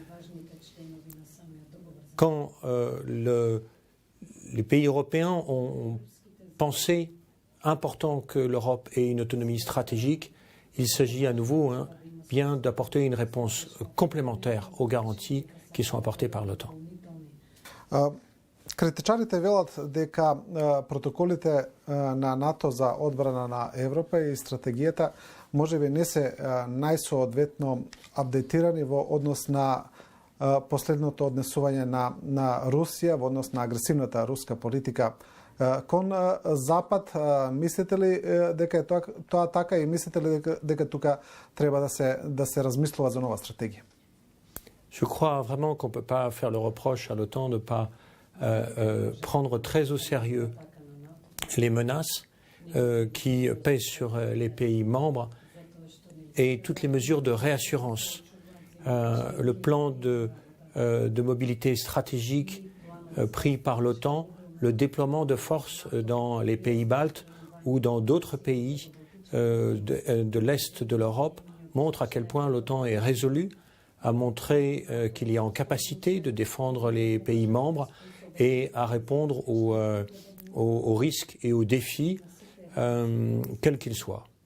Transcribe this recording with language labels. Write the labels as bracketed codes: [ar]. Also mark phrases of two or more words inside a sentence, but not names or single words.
[fr] Quand les pays européens ont pensé important que l'Europe ait une autonomie stratégique, il s'agit à nouveau bien d'apporter une réponse complémentaire aux garanties qui sont apportées par l'OTAN. [mk] Критичарите велат дека протоколите на НАТО за одбрана на Европа и стратегијата можеби не се најсоодветно апдейтирани во однос на последното однесување на Русија во однос на агресивната руска политика кон Запад. Мислите ли дека е тоа така и мислите ли дека тука треба да се размислува за нова стратегија? [fr] Je crois vraiment qu'on ne peut pas faire le reproche à l'OTAN de ne pas prendre très au sérieux les menaces qui pèsent sur les pays membres et toutes les mesures de réassurance. Le plan de mobilité stratégique pris par l'OTAN, le déploiement de forces dans les pays baltes ou dans d'autres pays de l'Est de l'Europe montre à quel point l'OTAN est résolue à montrer qu'il est en capacité de défendre les pays membres et à répondre aux risques et aux défis, quels qu'ils soient.